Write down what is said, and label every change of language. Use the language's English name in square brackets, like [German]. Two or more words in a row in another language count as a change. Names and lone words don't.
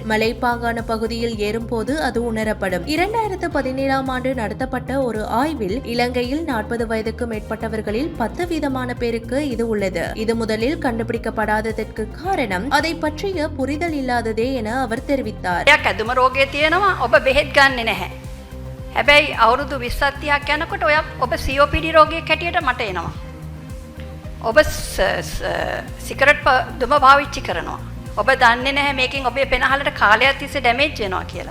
[Tamil] மலைப்பாங்கான பகுதியில் ஏறும்போது அது உணரப்படும். 2017ஆம் ஆண்டு நடத்தப்பட்ட ஒரு ஆய்வில் இலங்கையில் 40 வயதுக்கு மேற்பட்டவர்களில் 10% பேருக்கு இது உள்ளது. இது முதலில் கண்டுபிடிக்கப்படாததற்கு காரணம் அதை பற்றிய புரிதல் இல்லாததே என அவர் தெரிவித்தார். [Sinhala] ඇදුම රෝගය තියෙනවා ඔබ බෙහෙත් ගන්නෙ නැහැ. හැබැයි අවුරුදු 20ක් යනකොට ඔබ COPD රෝගයක් හැටියට මට එනවා. ඔබ සිගරට් දුම පාවිච්චි කරනවා. ඔබ දන්නේ නැහැ මේකෙන් ඔබේ පෙනහලට කාලයක් තිස්සේ ඩැමේජ් වෙනවා කියලා.